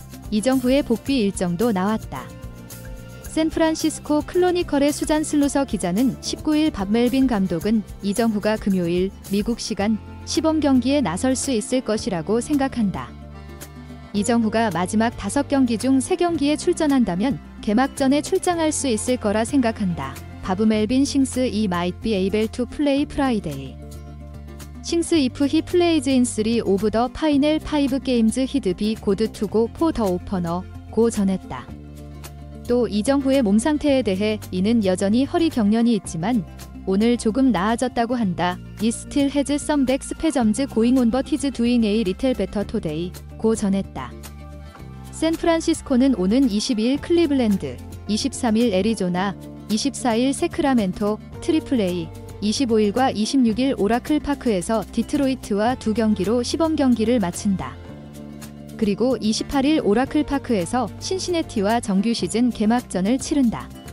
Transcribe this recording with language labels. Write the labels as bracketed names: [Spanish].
[Korean] 이정후의 복귀 일정도 나왔다. 샌프란시스코 클로니컬의 수잔 슬루서 기자는 19일 밥 멜빈 감독은 이정후가 금요일 미국 시간 시범 경기에 나설 수 있을 것이라고 생각한다. 이정후가 마지막 5경기 중 3경기에 출전한다면 개막전에 출장할 수 있을 거라 생각한다. [English] 바브 멜빈 싱스 he might be able to play Friday. 싱스 if he plays in 3 of the final 5 games he'd be good to go for the opener [Korean] 고 전했다. 또 이정후의 몸 상태에 대해 이는 여전히 허리 경련이 있지만 오늘 조금 나아졌다고 한다. [English] He still has some back spasms going on but he's doing a little better today [Korean] 고 전했다. 샌프란시스코는 오는 22일 클리블랜드, 23일 애리조나, 24일 세크라멘토, 트리플 A, 25일과 26일 오라클 파크에서 디트로이트와 2경기로 시범 경기를 마친다. 그리고 28일 오라클 파크에서 신시내티와 정규 시즌 개막전을 치른다.